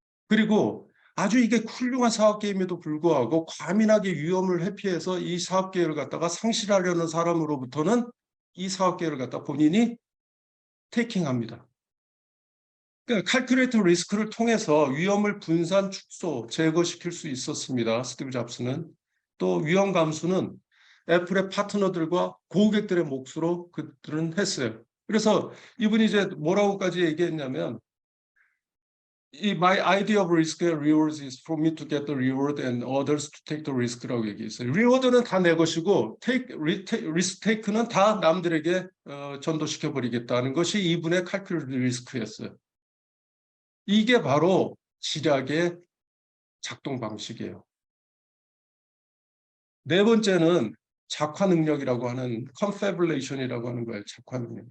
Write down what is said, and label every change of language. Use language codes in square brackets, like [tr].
[ko] 그리고 아주 이게 훌륭한 사업 계획임에도 불구하고 과민하게 위험을 회피해서 이 사업 계획을 갖다가 상실하려는 사람으로부터는 이 사업 계획을 갖다 본인이 테이킹합니다. 그러니까 칼큘레이터 리스크를 통해서 위험을 분산, 축소, 제거시킬 수 있었습니다. 스티브 잡스는. 또 위험 감수는 애플의 파트너들과 고객들의 몫으로 그들은 했어요. 그래서 이분이 이제 뭐라고까지 얘기했냐면 [en] My idea of risk and rewards is for me to get the reward and others to take the risk라고 [ko] 얘기했어요. 리워드는 다 내 것이고 리스크 테이크는 다 남들에게 전도시켜 버리겠다는 것이 이분의 칼큘레이터 리스크였어요. 이게 바로 지략의 작동 방식이에요. 네 번째는 작화 능력이라고 하는 confabulation이라고 하는 거예요. 작화 능력.